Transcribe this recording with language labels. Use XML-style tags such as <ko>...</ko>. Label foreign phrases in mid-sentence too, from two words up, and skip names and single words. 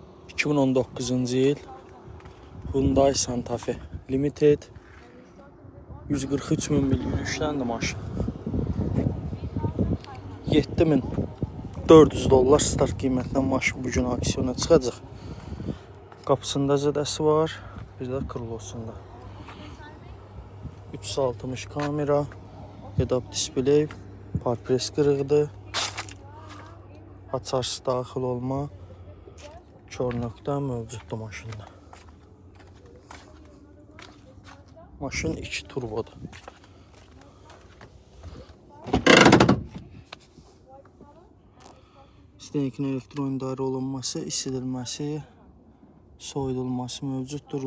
<az>2019-cu il Hyundai Santa Fe Limited 143 min mil yürüyüşləndir maşın. 7400 dollar start qiymətindən maşın bugün aksiyona çıxacaq. Qapısında zədəsi var, bir də krılosunda. 360 kamera,</az> <en>head-up display,</en> <az>parpres qırıqdır. Açarsız daxil olma, kör nöqtə mövcuddur maşında. Maşın 2 turbodur. Stənikin elektron idarə olunması, isidilməsi, soyudulması mövcuddur.</az>